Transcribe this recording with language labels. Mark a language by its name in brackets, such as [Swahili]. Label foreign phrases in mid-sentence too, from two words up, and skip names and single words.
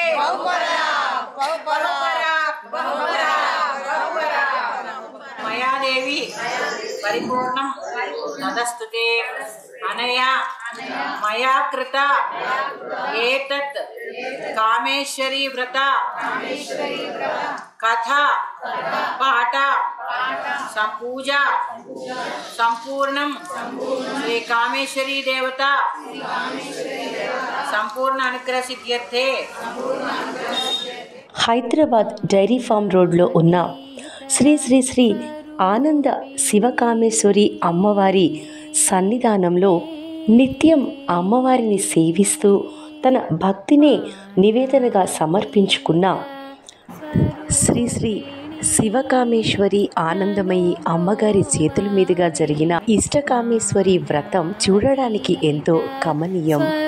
[Sanskrit] मयादेवी परिपूर्णं नदस्तुते अनया मया कृत एतत् कामेश्वरी व्रत कथा पाठ संपूजा संपूर्णं श्री कामेश्वरी देवता संपूर्ण अनुग्रह सिद्ध्यर्थे [Telugu] హైదరాబాద్ డైరీ ఫామ్ రోడ్లో ఉన్న శ్రీ శ్రీ శ్రీ ఆనంద శివకామేశ్వరి అమ్మవారి సన్నిధానంలో నిత్యం అమ్మవారిని సేవిస్తూ తన భక్తిని నివేదనగా సమర్పించుకున్న శ్రీ శ్రీ శివకామేశ్వరి ఆనందమయి అమ్మగారి చేతుల మీదుగా జరిగిన ఇష్టకామేశ్వరి వ్రతం చూడడానికి ఎంతో కమనీయం.